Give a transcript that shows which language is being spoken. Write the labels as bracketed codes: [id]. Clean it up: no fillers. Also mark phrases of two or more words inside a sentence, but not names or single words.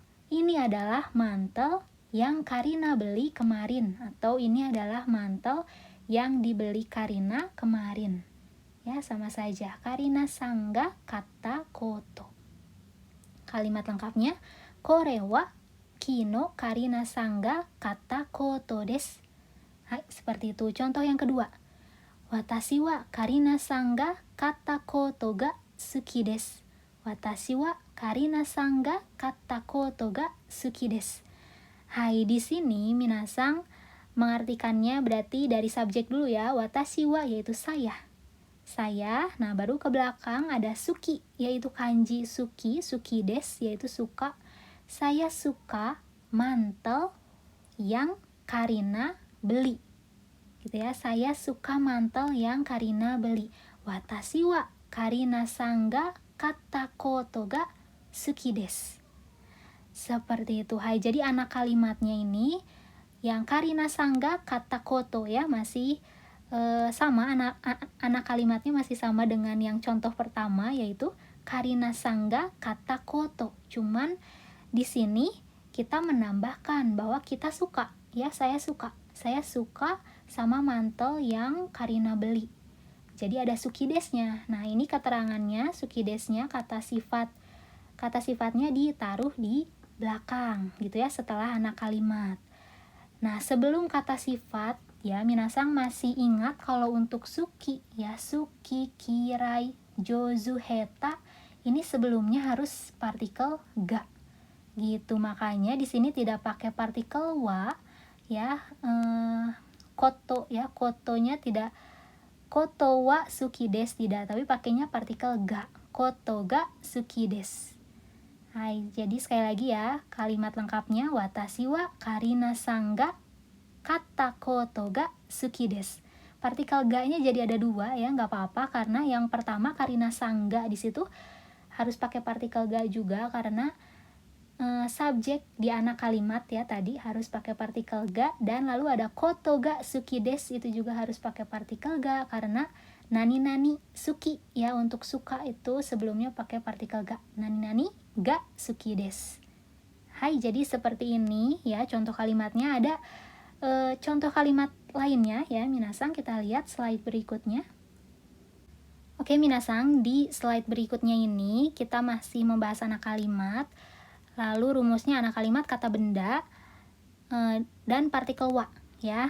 [id] Ini adalah mantel yang Karina beli kemarin, atau ini adalah mantel yang dibeli Karina kemarin. Ya, sama saja. [ja] カリナさんが買ったコート. [id] Kalimat lengkapnya, [ja] これは昨日カリナさんが買ったコートです. [id] Hai, seperti itu. Contoh yang kedua. [ja] 私はカリナさんが買ったコートが好きです. 私はカリナさんが買ったコートが好きです. [id] Hai, di sini minasang mengartikannya berarti dari subjek dulu ya. [ja] 私は [id] yaitu saya. Nah baru ke belakang ada suki, yaitu kanji suki, [ja] 好きです [id] yaitu suka. Saya suka mantel yang Karina beli. Gitu ya. Saya suka mantel yang Karina beli. [ja] 私はカリナさんが買ったコートが好きです. [id] Seperti itu. Hai, jadi anak kalimatnya ini yang [ja] カリナさんが買ったコート [id] ya, masih sama, anak kalimatnya masih sama dengan yang contoh pertama, yaitu [ja] カリナさんが買ったコート. [id] Cuman di sini kita menambahkan bahwa kita suka ya, saya suka sama mantel yang Karina beli. Jadi ada [ja] 好きですnya. [id] Nah, ini keterangannya, [ja] 好きですnya [id] kata sifatnya ditaruh di belakang gitu ya, setelah anak kalimat. Nah, sebelum kata sifat ya, minasang masih ingat kalau untuk suki ya, [ja] 好き、嫌い、上手, [id] heta, ini sebelumnya harus partikel ga gitu. Makanya di sini tidak pakai partikel wa ya, koto ya, kotonya tidak, [ja] コートは好きです [id] tidak, tapi pakainya partikel [ja] が、コートが好きです. [id] Hai, jadi sekali lagi ya, kalimat lengkapnya [ja] 私はカリナさんが買ったコートが好きです. [id] Partikel ga-nya jadi ada dua ya, nggak apa-apa, karena yang pertama [ja] カリナさんが [id] di situ harus pakai partikel ga juga, karena subjek di anak kalimat ya tadi harus pakai partikel ga, dan lalu ada [ja] コートが好きです [id] itu juga harus pakai partikel ga, karena [ja] 何好き [id] ya, untuk suka itu sebelumnya pakai partikel ga, [ja] 何が好きです. [id] Hai, jadi seperti ini ya contoh kalimatnya. Ada contoh kalimat lainnya ya minasang, kita lihat slide berikutnya. Oke minasang, di slide berikutnya ini kita masih membahas anak kalimat. Lalu rumusnya anak kalimat kata benda dan partikel wa ya.